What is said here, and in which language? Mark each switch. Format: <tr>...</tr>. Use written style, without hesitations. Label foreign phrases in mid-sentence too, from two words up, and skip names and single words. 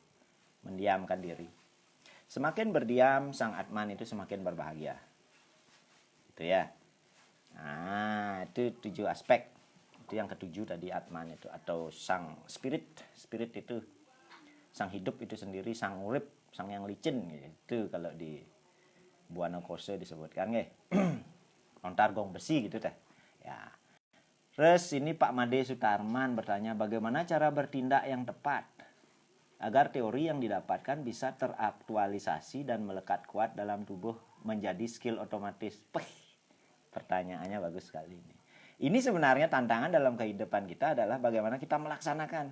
<id>Mendiamkan diri. Semakin berdiam, sang Atman itu semakin berbahagia. Itu ya. Nah, itu 7 aspek. Itu yang ketujuh tadi, Atman itu, atau sang spirit. Spirit itu sang hidup itu sendiri, sang urip, sang yang licin gitu. Kalau di Buana Kose disebutkan nggih. Lontar gong besi gitu teh. Ya. Terus ini Pak Made Sutarman bertanya, bagaimana cara bertindak yang tepat agar teori yang didapatkan bisa teraktualisasi dan melekat kuat dalam tubuh menjadi skill otomatis. Pertanyaannya bagus sekali ini. Ini sebenarnya tantangan dalam kehidupan kita adalah bagaimana kita melaksanakan.</id>